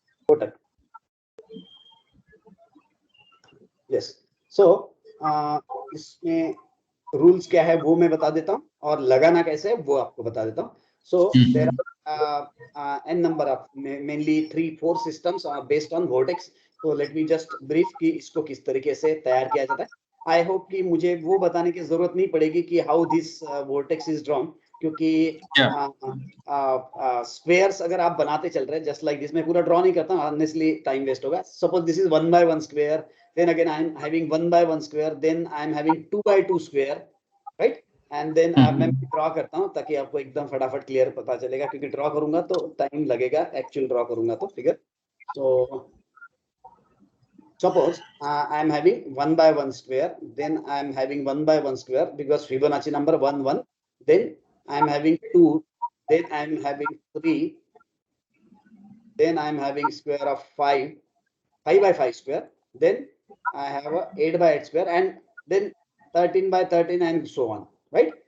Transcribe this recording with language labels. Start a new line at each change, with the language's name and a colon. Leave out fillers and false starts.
Hindi: Kotak, yes. सो इसमें rules क्या है वो मैं बता देता हूँ, और लगाना कैसे है वो आपको बता देता हूँ.
English: So there are n number of mainly 3-4 systems are based on Vortex. So let me just brief
Hindi: कि इसको किस तरीके से तैयार किया जाता है.
English: I hope
Hindi: कि मुझे वो बताने की जरूरत नहीं पड़ेगी कि
English: how this Vortex is drawn,
Hindi: क्योंकि स्क्वेयर्स अगर आप बनाते चल रहे हैं
English: just like this,
Hindi: मैं पूरा ड्रॉ नहीं करता हूँ, honestly टाइम वेस्ट होगा.
English: Suppose this is 1 by 1 square, then again I am having 1 by 1 square, then I am having 2 by 2 square, right? And then
Hindi: मैं ड्रॉ करता हूँ ताकि आपको एकदम फटाफट क्लियर पता चलेगा, क्योंकि ड्रॉ करूंगा तो टाइम लगेगा, एक्चुअल ड्रॉ करूंगा तो figure.
English: So suppose I am having 1 by 1 square, then I am having 1 by 1 square because Fibonacci number 1 1, then I am having 2, then I am having 3, then I am having square of 5 by 5 square, then I have a 8 by 8 square, and then 13 by 13 and so on. Right?